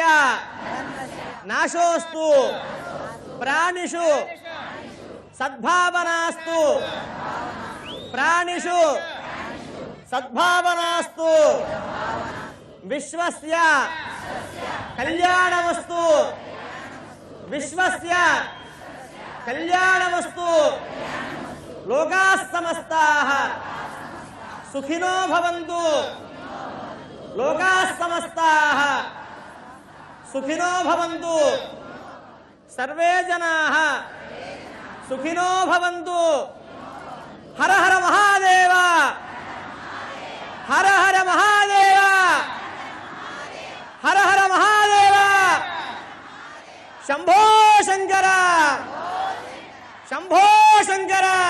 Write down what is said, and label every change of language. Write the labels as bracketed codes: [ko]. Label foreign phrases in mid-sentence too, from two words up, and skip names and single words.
[sa] నాశోస్తు ప్రాణిషు సద్భావనాస్తు ప్రాణిషు సద్భావనాస్తు విశ్వస్య కళ్యాణమస్తు విశ్వస్య కళ్యాణమస్తు లోకాః సమస్తాః సుఖినో భవంతు లోకాః సమస్తాః సుఖినో భవంతు సర్వే జనాః సుఖినో భవంతు. హర హర మహాదేవ హర హర మహాదేవ హర హర మహాదేవ శంభో శంకర శంభో శంకర.